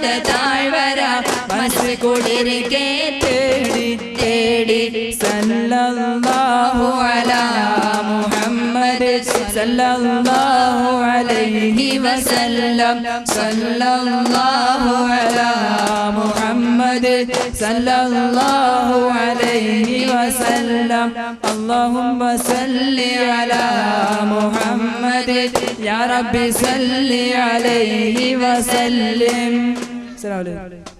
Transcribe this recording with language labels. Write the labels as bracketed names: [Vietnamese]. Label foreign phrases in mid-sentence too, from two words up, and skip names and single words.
[Malayalam] താഴ്വര മനസ്സ് കുളിർക്കേ തേടി തേടി [Arabic] صلى الله على محمد صلى الله عليه وسلم صلى الله على محمد صلى الله عليه وسلم اللهم صل على محمد يا رب صل عليه وسلم. السلام عليكم.